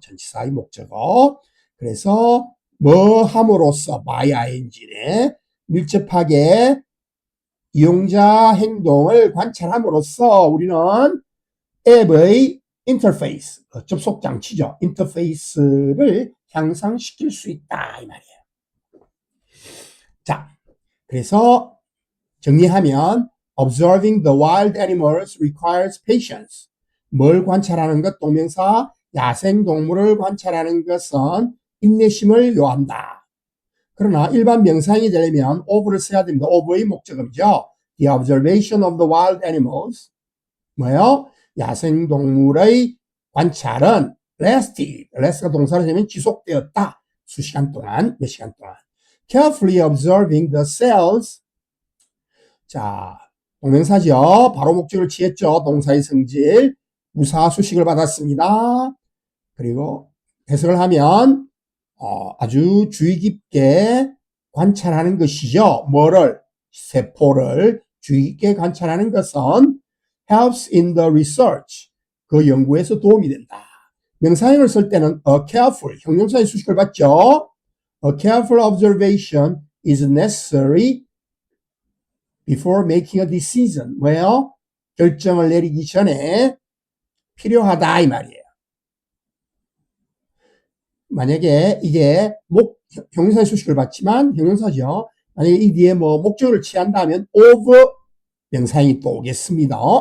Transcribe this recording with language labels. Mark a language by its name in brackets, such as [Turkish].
[Korean] 전치사의 목적어. 그래서 뭐 함으로써 by ing네, 밀접하게 이용자 행동을 관찰함으로써 우리는 앱의 interface, 접속 장치죠. 인터페이스를 향상시킬 수 있다 이 말이에요. 자, 그래서 정리하면 [English] observing the wild animals requires patience. [Korean] 뭘 관찰하는 것? 동명사 야생동물을 관찰하는 것은 인내심을 요한다. 그러나 일반 명사형이 되려면 of를 써야 됩니다. of의 목적음이죠. [English] The observation of the wild animals. [Korean] 뭐예요? 야생동물의 관찰은 lasted. last가 동사로 되면 지속되었다. 수시간 동안, 몇 시간 동안. [English] carefully observing the cells. [Korean] 자, 동명사죠. 바로 목적을 취했죠. 동사의 성질. 무사 수식을 받았습니다. 그리고 해석을 하면 아주 주의 깊게 관찰하는 것이죠. 뭐를? 세포를 주의 깊게 관찰하는 것은 [English] helps in the research. [Korean] 그 연구에서 도움이 된다. 명사형을 쓸 때는 a careful, 형용사의 수식을 받죠. [English] A careful observation is necessary before making a decision. [Korean] 뭐예요? 결정을 내리기 전에 필요하다 이 말이에요. 만약에 이게 형용사의 수식을 받지만 형용사죠. 만약에 이 뒤에 뭐 목적을 취한다면 of 명사형이 또 오겠습니다.